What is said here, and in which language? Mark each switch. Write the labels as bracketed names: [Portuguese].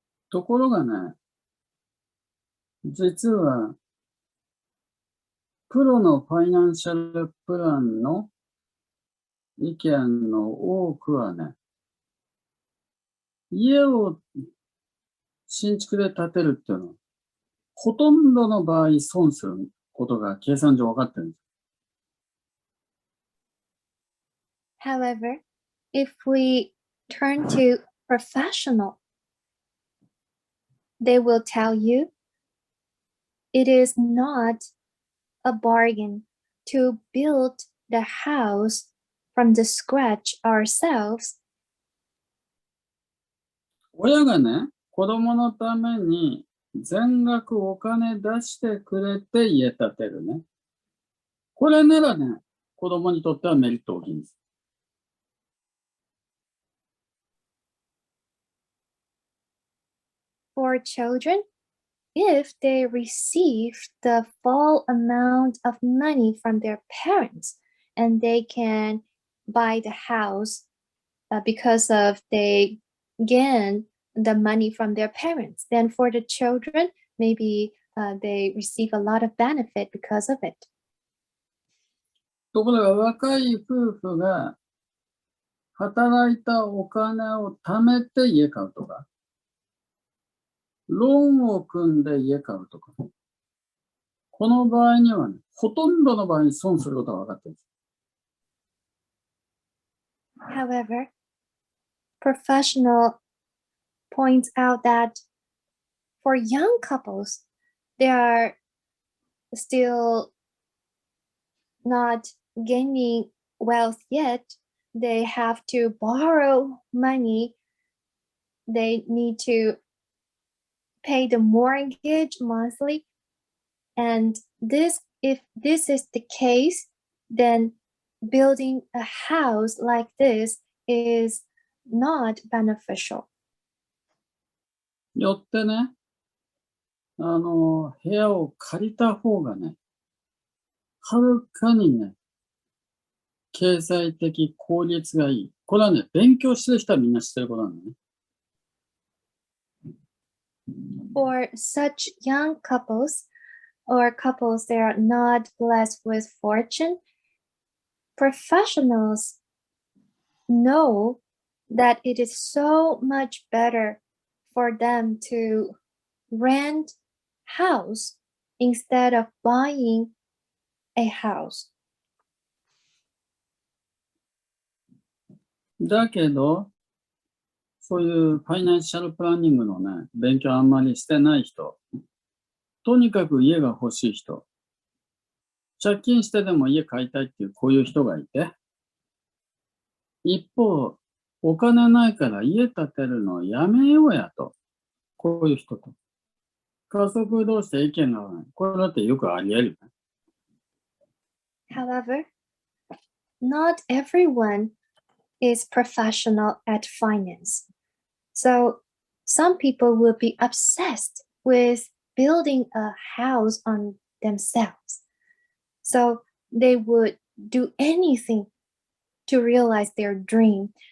[Japanese] ところがね、実は、プロのファイナンシャルプランの意見の多くはね、家を新築で建てるっていうのは、ほとんどの場合損することが計算上分かってるんです。 [English] However, if we turn to professional, they will tell you it is not a bargain to build the house from the scratch ourselves. [Japanese] 親がね、子供のために全額お金出してくれて家建てるね。これならね、子供にとってはメリット大きいんです。 [English] For children, if they receive the full amount of money from their parents and they can buy the house because of they gain the money from their parents. Then for the children, maybe they receive a lot of benefit because of it. [Japanese] ところが若い夫婦が働いたお金を貯めて家買うとか、ローンを組んで家買うとか、この場合にはね、ほとんどの場合に損することが分かっている。 [English] However, professional points out that for young couples, they are still not gaining wealth yet. They have to borrow money. They need to pay the mortgage monthly. And if this is the case, then building a house like this is not beneficial. [Japanese] よってね、部屋を借りた方がね、はるかにね、経済的効率がいい。これはね、勉強してる人はみんな知ってることなんだね。 [English] For such young couples or couples that are not blessed with fortune, professionals know that it is so much better for them to rent house instead of buying a house. [Japanese] だけど、そういうファイナンシャルプランニングのね、勉強あんまりしてない人、とにかく家が欲しい人、借金してでも家買いたいっていうこういう人がいて、一方、お金ないから家建てるのやめようやと、こういう人と。家族同士で意見が合わない。これだってよくあり得るね。 [English] However, not everyone is professional at finance. So some people will be obsessed with building a house on themselves. So they would do anything to realize their dream.